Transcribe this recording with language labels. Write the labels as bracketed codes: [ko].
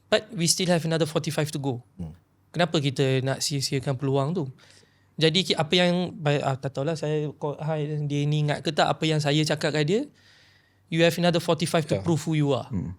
[en] But we still have another 45 to go. [ms] Kenapa kita nak sia-siakan peluang tu? Jadi apa yang tak tahulah saya dia ni ingat ke tak apa yang saya cakap kat dia. [en] You have another 45 to prove who you are.